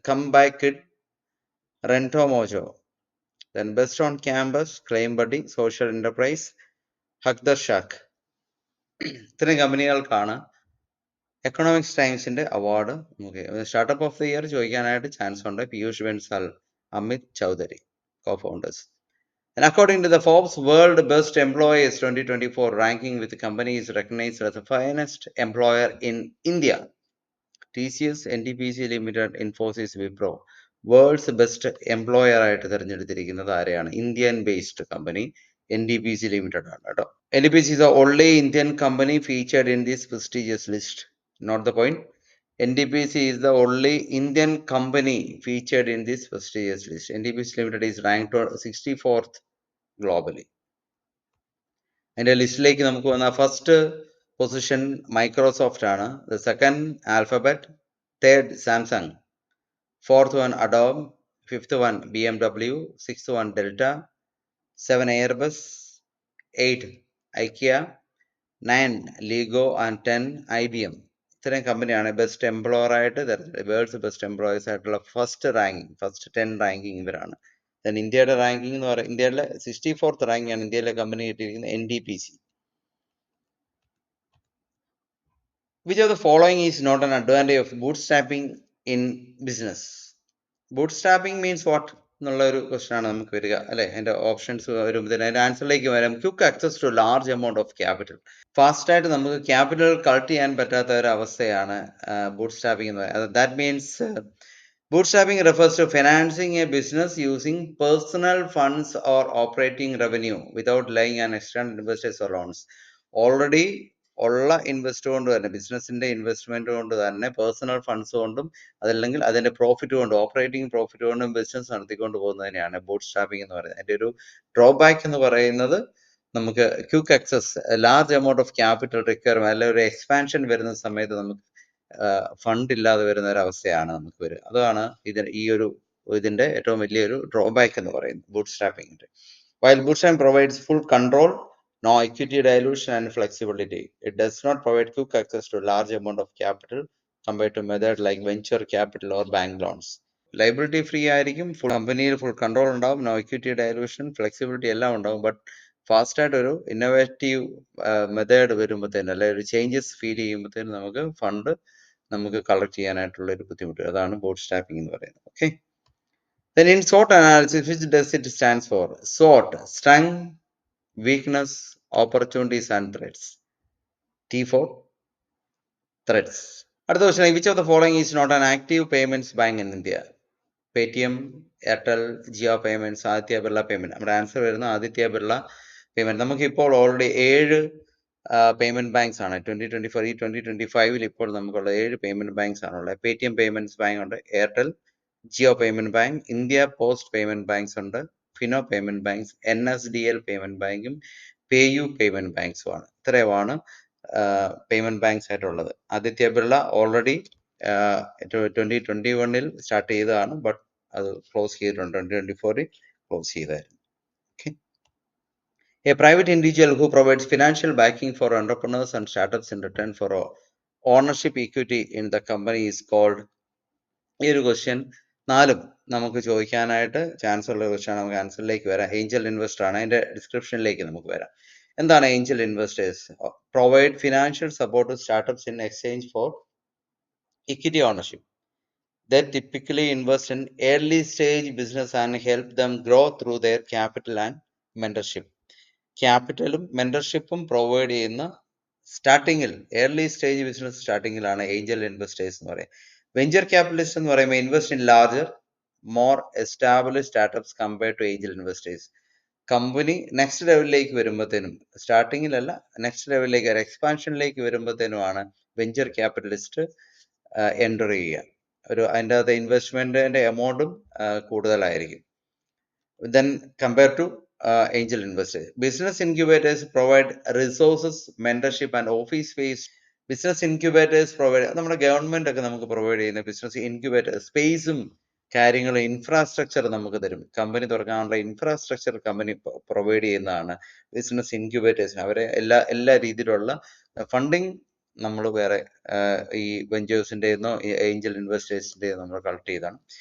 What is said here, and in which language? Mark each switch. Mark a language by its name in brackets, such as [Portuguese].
[English] Comeback kid, Rentomojo. Then best on campus, claim buddy, social enterprise, Haqdarshak. [Malayalam] ഇത്രയും കമ്പനികൾക്കാണ് economics ടൈംസിന്റെ award. Startup of the year ചോദിക്കാനായിട്ട് chance ഉണ്ട്. പീയൂഷ് ബൻസാൽ, അമിത് ചൗധരി, കോ founders. [English] And according to the Forbes World Best Employers 2024 ranking, with companies recognized as the finest employer in India, TCS, NTPC Limited, Infosys, Wipro, [Malayalam] worlds best employer ആയിട്ട് തിരഞ്ഞെടുത്തിരിക്കുന്നത് ആരെയാണ്? Indian based company NTPC limited ആണ് കേട്ടോ. [English] NTPC is the only Indian company featured in this prestigious list. Not the point. NTPC is the only Indian company featured in this prestigious list. NTPC Limited is ranked 64th globally. [Malayalam] അതിന്റെ ലിസ്റ്റിലേക്ക് നമുക്ക് വന്ന first position Microsoft ആണ്. [English] The second Alphabet, third Samsung, fourth one Adobe, fifth one BMW, sixth one Delta, 7 Airbus, 8 Ikea, 9 Lego and 10 IBM. [Malayalam] ഇത്രയും കമ്പനിയാണ് best employer ആയിട്ട് worlds best employers ആയിട്ടുള്ള first 10 ranking ഇവരാണ്. ദെൻ ഇന്ത്യയുടെ റാങ്കിങ് എന്ന് പറയുന്നത് ഇന്ത്യയിലെ 64th റാങ്ക് ആണ് ഇന്ത്യയിലെ കമ്പനി കിട്ടിയിരിക്കുന്നത് NTPC. [English] Which of the following is not an advantage of bootstrapping in business? Bootstrapping means what [Malayalam] എന്നുള്ള ഒരു ക്വസ്റ്റൻ ആണ് നമുക്ക് വരിക അല്ലെ. അതിന്റെ ഓപ്ഷൻസ് വരുമ്പോഴത്തേന് അതിന്റെ ആൻസറിലേക്ക് വരാം. [English] Quick access to large amount of capital. [Malayalam] Fast ആയിട്ട് നമുക്ക് ക്യാപിറ്റൽ കളക്ട് ചെയ്യാൻ പറ്റാത്ത ഒരു അവസ്ഥയാണ് ബൂട്ട്സ്ട്രാപ്പിംഗ് എന്ന് പറയുന്നത്. [English] That means bootstrapping refers to financing a business using personal funds or operating revenue without relying on external investors or loans. [Malayalam] Already ഉള്ള invest കൊണ്ട് തന്നെ, ബിസിനസിന്റെ ഇൻവെസ്റ്റ്മെന്റ് കൊണ്ട് തന്നെ, പേഴ്സണൽ ഫണ്ട്സ് കൊണ്ടും അതല്ലെങ്കിൽ അതിന്റെ പ്രോഫിറ്റ് കൊണ്ടും, ഓപ്പറേറ്റിംഗ് പ്രോഫിറ്റ് കൊണ്ടും ബിസിനസ് നടത്തിക്കൊണ്ട് പോകുന്നതിനെയാണ് ബൂട്ട് സ്ട്രാപ്പിംഗ് എന്ന് പറയുന്നത്. അതിന്റെ ഒരു ഡ്രോബാക്ക് എന്ന് പറയുന്നത് നമുക്ക് quick access, large amount of capital requirement, അല്ലെങ്കിൽ ഒരു എക്സ്പാൻഷൻ വരുന്ന സമയത്ത് നമുക്ക് ഫണ്ട് ഇല്ലാതെ വരുന്ന ഒരു അവസ്ഥയാണ് നമുക്ക് വരിക. അതാണ് ഇതിന്റെ ഏറ്റവും വലിയൊരു ഡ്രോബാക്ക് എന്ന് പറയുന്നത് boot സ്ട്രാപ്പിംഗിന്റെ. [English] While bootstrapping provides full control, no equity dilution and flexibility, it does not provide quick access to large amount of capital compared to methods like venture capital or bank loans. [Malayalam] Liability free ആയിരിക്കും, കമ്പനിയിൽ full control ഉണ്ടാവും, no equity dilution, flexibility എല്ലാം ഉണ്ടാവും. But fast ആയിട്ട് ഒരു innovative method വരുമ്പോഴത്തേനും, അല്ലെങ്കിൽ ഒരു ചേഞ്ചസ് ഫീൽ ചെയ്യുമ്പോഴത്തേനും നമുക്ക് ഫണ്ട് നമുക്ക് കളക്ട് ചെയ്യാനായിട്ടുള്ള ഒരു ബുദ്ധിമുട്ട്. അതാണ് ബൂട്ട് സ്ട്രാപ്പിംഗ് എന്ന് പറയുന്നത്. Okay. [English] Then in SWOT analysis, which does it stands for? SWOT, strength, weakness, opportunities and threats. T for threats. [Malayalam] അടുത്ത question, [English] which of the following is not an active payments bank in India? Paytm, Airtel, Jio Payments, Aditya Birla Payment. [Malayalam] നമ്മുടെ answer വരുന്നത് Aditya Birla payment. നമുക്കിപ്പോൾ already 7 payment banks ആണ് 2024. ഈ 2025 ഇപ്പോൾ നമുക്കുള്ള 7 payment banks ആണുള്ളത്. Paytm payments bank ഉണ്ട്, Airtel, Jio payment bank, India post payment banks ഉണ്ട്, Fino payment banks, NSDL payment ബാങ്കും പേയു പേയ്മെന്റ് ബാങ്ക്സും ആണ്. ഇത്രയുമാണ് പേയ്മെന്റ് ബാങ്ക്സ് ആയിട്ടുള്ളത്. ആദിത്യ ബിർള ഓൾറെഡി 2021 സ്റ്റാർട്ട് ചെയ്തതാണ്, ബട്ട് അത് ക്ലോസ് ചെയ്തിട്ടുണ്ട്. 2024 ക്ലോസ് ചെയ്തായിരുന്നു. Okay. [English] A private individual who provides financial backing for entrepreneurs and startups in return for ownership equity in the company is called. [Malayalam] ഈ ഒരു question 4 നമുക്ക് ചോദിക്കാനായിട്ട് ചാൻസ് ഉള്ള question. നമുക്ക് ആൻസറിലേക്ക് വരാം. ഏഞ്ചൽ ഇൻവെസ്റ്റർ ആണ്. അതിന്റെ ഡിസ്ക്രിപ്ഷനിലേക്ക് നമുക്ക് വരാം. എന്താണ് Angel investors? [English] Provide financial support to startups in exchange for equity ownership. They typically invest in early stage business and help them grow through their capital and mentorship. [Malayalam] ക്യാപിറ്റലും മെന്റർഷിപ്പും provide ചെയ്യുന്ന സ്റ്റാർട്ടിങ്ങിൽ, early stage business സ്റ്റാർട്ടിങ്ങിലാണ് Angel investors എന്ന് പറയുന്നത്. [English] venture capitalist [Malayalam] എന്ന് പറയുമ്പോൾ [English] Invest in larger, more establish startups compared to angel investors. [Malayalam] Company next ലെവലിലേക്ക് വരുമ്പോഴത്തേനും, സ്റ്റാർട്ടിങ്ങിലല്ല, next ലെവലിലേക്ക്, ഒരു എക്സ്പാൻഷനിലേക്ക് വരുമ്പോഴത്തേനുമാണ് വെഞ്ചർ ക്യാപിറ്റലിസ്റ്റ് എൻ്റർ ചെയ്യുക. അതിൻ്റെ അകത്ത് ഇൻവെസ്റ്റ്മെന്റിന്റെ എമൗണ്ടും കൂടുതലായിരിക്കും [English] then compared to angel investors. Business incubators provide resources, mentorship and office space. [Malayalam] Business incubators provide, നമ്മുടെ government ഒക്കെ നമുക്ക് പ്രൊവൈഡ് ചെയ്യുന്ന ബിസിനസ് ഇൻക്യുബേറ്റർ സ്പേസും കാര്യങ്ങളും ഇൻഫ്രാസ്ട്രക്ചർ നമുക്ക് തരും. കമ്പനി തുറക്കാനുള്ള ഇൻഫ്രാസ്ട്രക്ചർ കമ്പനി പ്രൊവൈഡ് ചെയ്യുന്നതാണ് ബിസിനസ് ഇൻക്യുബേറ്റേഴ്സിന്. അവരെ എല്ലാ രീതിയിലുള്ള ഫണ്ടിങ് നമ്മൾ വേറെ ഈ വെഞ്ചേഴ്സിൻ്റെന്നോ ഏഞ്ചൽ ഇൻവെസ്റ്റേഴ്സിൻ്റെയോ നമ്മൾ കളക്ട് ചെയ്താണ്.